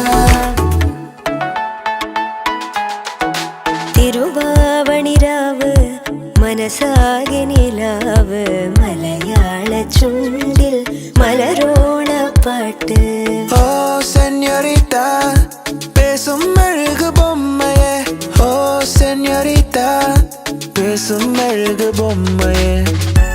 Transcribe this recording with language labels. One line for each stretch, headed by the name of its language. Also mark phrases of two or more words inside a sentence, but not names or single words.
Malayalam: തിരുവാവണിരാവ് മനസാകെ നിലാവ് മലയാള ചുണ്ടിൽ മലരോണപ്പാട്ട്
Tamil: ഓ സെഞ്ഞോറിറ്റാ பேசும் அழகு பொம்மையே ஓ செഞ്ഞோரிட்டா பேசும் அழகு பொம்மையே